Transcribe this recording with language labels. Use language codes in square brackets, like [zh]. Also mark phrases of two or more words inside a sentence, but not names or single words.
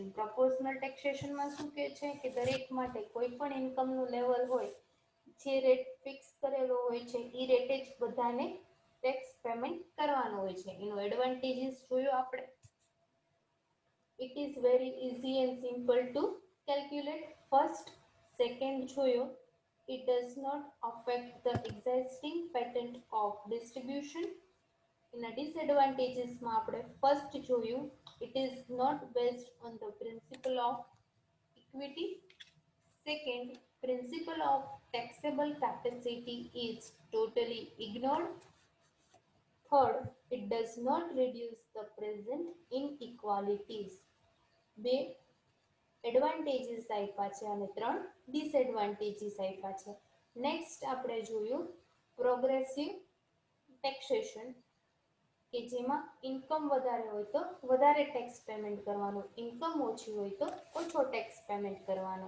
[en] proportional taxation [gu] શું કહે છે કે દરેક માટે કોઈ પણ ઇન્કમનું લેવલ હોય જે [en] rate fix [gu] કરેલો હોય છે એ રેટે જ બધાને [en] tax payment [gu] કરવાનો હોય છે. એનો એડવાન્ટેજીસ જોયો આપણે. [en] it is very easy and simple to calculate first. સેકન્ડ જોયો it does not affect the existing pattern of distribution. [gu] એના ડિસએડવાન્ટેજીસમાં આપણે ફર્સ્ટ જોયું [en] it is not based on the principle of equity. Second, principle of taxable capacity is totally ignored. Third, it does not reduce the present inequalities. [gu] બે એડવાન્ટેજીસ આપ્યા છે અને 3 ડિસએડવાન્ટેજીસ આપ્યા છે. નેક્સ્ટ આપણે જોયું [en] progressive taxation [gu] કે જેમાં ઇન્કમ વધારે હોય તો વધારે [en] tax payment [gu] કરવાનો, ઇન્કમ ઓછી હોય તો ઓછો [en] tax payment [gu] કરવાનો.